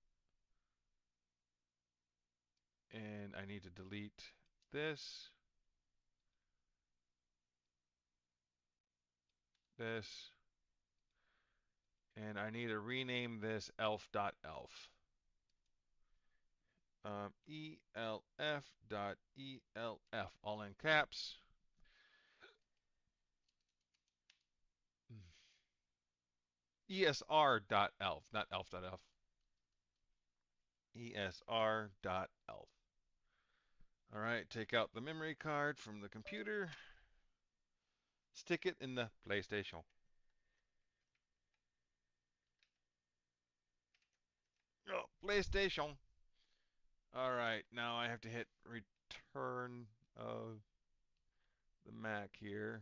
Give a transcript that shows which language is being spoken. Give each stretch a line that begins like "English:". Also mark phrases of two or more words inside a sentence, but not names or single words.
English: And I need to delete this, this, and I need to rename this elf.elf. ELF.ELF, all in caps. ESR.elf, not elf.elf. ESR.elf. All right, take out the memory card from the computer. Stick it in the PlayStation. Oh, PlayStation. All right, now I have to hit return of the Mac here.